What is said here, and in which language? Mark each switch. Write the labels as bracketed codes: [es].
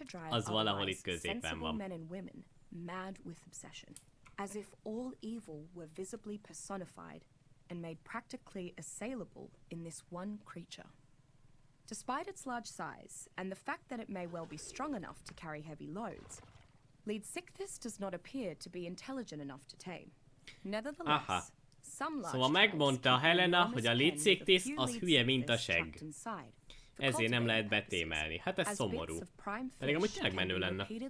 [en] Az valahol itt középen van. Mad with obsession, as if all evil were visibly personified and made practically assailable in this one creature. Despite its large size and the fact that it may well be strong enough to carry heavy loads, Xiphactinus does not appear to be intelligent enough to tame. Nevertheless, [hu] szóval megmondta Helena, hogy a Xiphactinus az hülye, mint a segg. Ezért nem lehet betémelni. Hát ez szomorú. Pedig amúgy tényleg menő lenne.